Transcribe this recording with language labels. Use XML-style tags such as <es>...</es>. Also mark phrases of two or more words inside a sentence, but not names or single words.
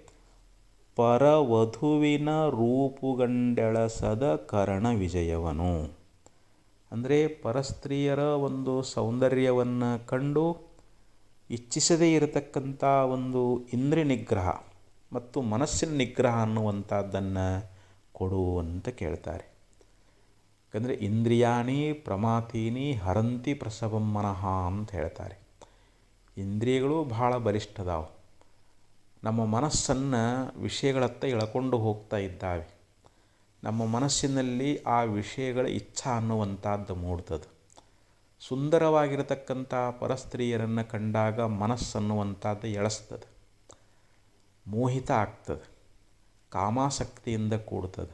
<kn>ಪರವಧುವಿನ ರೂಪುಗಂಡೆಳಸದ ಕರ್ಣ ವಿಜಯವನು, ಅಂದರೆ ಪರಸ್ತ್ರೀಯರ ಒಂದು ಸೌಂದರ್ಯವನ್ನು ಕಂಡು ಇಚ್ಛಿಸದೇ ಇರತಕ್ಕಂಥ ಒಂದು ಇಂದ್ರಿಯ ನಿಗ್ರಹ ಮತ್ತು ಮನಸ್ಸಿನ ನಿಗ್ರಹ ಅನ್ನುವಂಥದ್ದನ್ನು ಕೊಡು ಅಂತ ಕೇಳ್ತಾರೆ. ಯಾಕಂದರೆ</kn> <sa>ಇಂದ್ರಿಯಾಣಿ ಪ್ರಮಾತೀನಿ ಹರಂತಿ ಪ್ರಸವಂ ಮನಃ</sa> <kn>ಅಂತ ಹೇಳ್ತಾರೆ. ಇಂದ್ರಿಯಗಳು ಭಾಳ ಬಲಿಷ್ಠದಾವು, ನಮ್ಮ ಮನಸ್ಸನ್ನು ವಿಷಯಗಳತ್ತ ಎಳ್ಕೊಂಡು ಹೋಗ್ತಾ ಇದ್ದಾವೆ. ನಮ್ಮ ಮನಸ್ಸಿನಲ್ಲಿ ಆ ವಿಷಯಗಳ ಇಚ್ಛಾ ಅನ್ನುವಂಥದ್ದು ಮೂಡ್ತದೆ. ಸುಂದರವಾಗಿರತಕ್ಕಂಥ ಪರಸ್ತ್ರೀಯರನ್ನು ಕಂಡಾಗ ಮನಸ್ಸನ್ನುವಂಥದ್ದು ಎಳೆಸ್ತದೆ, ಮೋಹಿತ ಆಗ್ತದೆ, ಕಾಮಾಸಕ್ತಿಯಿಂದ ಕೂಡ್ತದೆ.</kn>